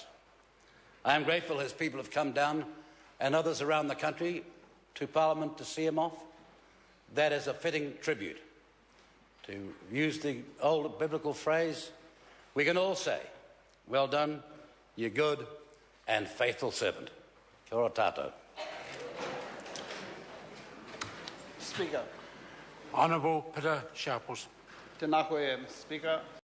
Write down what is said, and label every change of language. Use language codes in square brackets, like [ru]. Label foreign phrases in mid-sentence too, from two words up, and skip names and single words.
[en] I am grateful his people have come down, and others around the country, to Parliament to see him off. That is a fitting tribute. To use the old biblical phrase, we can all say, well done, you good and faithful servant. [mi] Kia ora tātou. [en] Speaker. Honourable Peter Sharples. [mi] Tēnā koe, [en] Mr. Speaker.